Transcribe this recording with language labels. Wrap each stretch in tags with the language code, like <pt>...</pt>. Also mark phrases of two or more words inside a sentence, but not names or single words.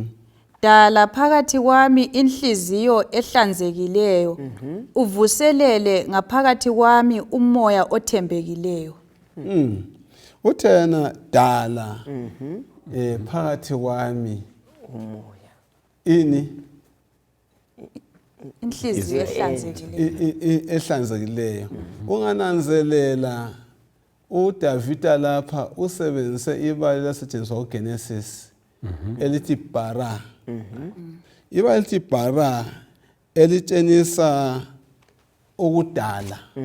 <nd>Dala phakathi kwami inhliziyo ehlanzekileyo, uvuselele ngaphakathi kwami umoya othembekileyo. Uthena dala phakathi kwami umoya. Ini? Inhliziyo ehlanzekileyo. Ehlanzekileyo. Ungananzelela uDavida lapha usebenzise ibali lasetshenziswa kuGenesis elithi bara. Ibali elithi bara elitshengisa ukudala.</nd>